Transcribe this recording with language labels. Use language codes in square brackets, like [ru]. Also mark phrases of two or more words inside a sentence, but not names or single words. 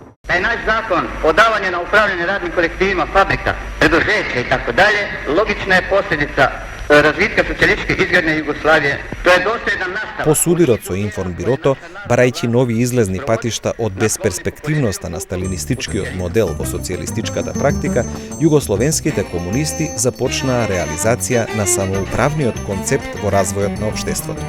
[sr] Da je naš zakon o davanju na upravljanje radnim kolektivima fabrika, preduzeća i tako dalje, logična je posljedica razvitka социјалистичке изградне Југославије. [mk] Тоа е доследен настав. По судирот со Информбирото, барајќи нови излезни патишта од безперспективноста на сталинистичкиот модел во социјалистичката практика, југословенските комунисти започнаа реализација на самоуправниот концепт во развојот на општеството.